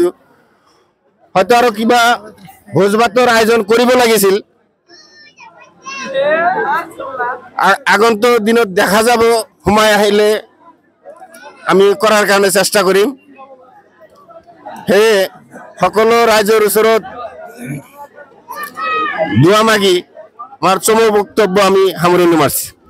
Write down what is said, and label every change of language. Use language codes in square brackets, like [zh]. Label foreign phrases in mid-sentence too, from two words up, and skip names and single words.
[as] হয়তো আৰু কিবা ভোজ ভাতৰ আয়োজন কৰিব লাগিছিল, আগন্তুক দিনত দেখা যাব, সময় আহিলে আমি কৰাৰ কাৰণে চেষ্টা কৰিম। সেয়ে সকলো ৰাইজৰ ওচৰত দোয়া মাগি আমার চমু বক্তব্য আমি সামৰণি মাৰিছো।